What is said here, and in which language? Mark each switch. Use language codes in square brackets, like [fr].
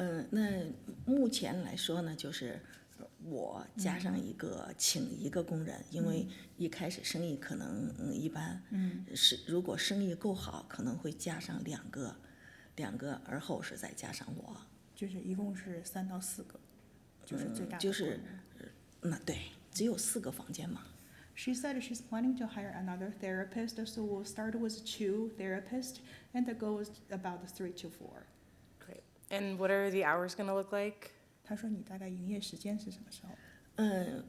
[zh] 那目前来说呢，就是我加上请一个工人，因为一开始生意可能一般，如果生意够好，可能会加上两个，而后是再加上我，就是一共是3到4个，就是最大的规模。就是对，只有4个房间嘛。 [en] She said she's planning to hire another therapist, so we'll start with 2 therapists, and the goal is about 3 to 4. Great. And what are the hours going to look like? [zh] 他说你大概营业时间是什么时候？